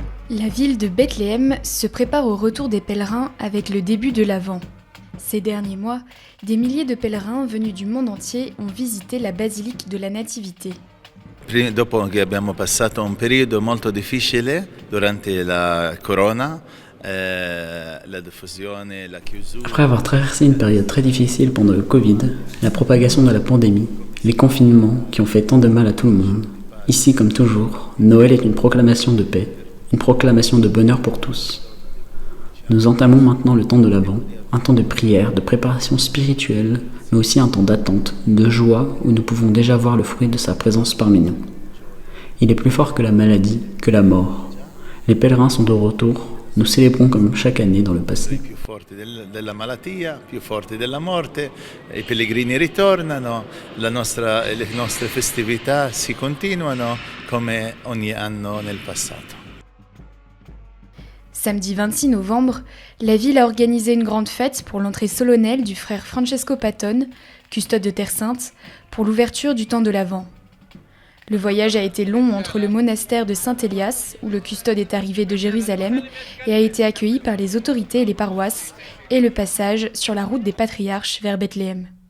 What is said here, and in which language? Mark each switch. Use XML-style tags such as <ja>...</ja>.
<fr>La ville de Bethléem se prépare au retour des pèlerins avec le début de l'Avent. Ces derniers mois, des milliers de pèlerins venus du monde entier ont visité la basilique de la Nativité.</fr> <it>Dopo che abbiamo passato un periodo molto difficile durante la Corona, la diffusione, la chiusura.</it> <fr>Après avoir traversé une période très difficile pendant le Covid, la propagation de la pandémie, les confinements qui ont fait tant de mal à tout le monde, ici comme toujours, Noël est une proclamation de paix, une proclamation de bonheur pour tous. Nous entamons maintenant le temps de l'Avent, un temps de prière, de préparation spirituelle, mais aussi un temps d'attente, de joie où nous pouvons déjà voir le fruit de sa présence parmi nous. Il est plus fort que la maladie, que la mort. Les pèlerins sont de retour, nous célébrons comme chaque année dans le passé.</fr> <it>Più forti della malattia, più forti della morte, i pellegrini ritornano, le nostre festività si continuano come ogni anno nel passato.</it> <fr>Samedi 26 novembre, la ville a organisé une grande fête pour l'entrée solennelle du frère Francesco Patton, custode de Terre Sainte, pour l'ouverture du temps de l'Avent. Le voyage a été long entre le monastère de Saint-Élias, où le custode est arrivé de Jérusalem, et a été accueilli par les autorités et les paroisses, et le passage sur la route des patriarches vers Bethléem.</fr>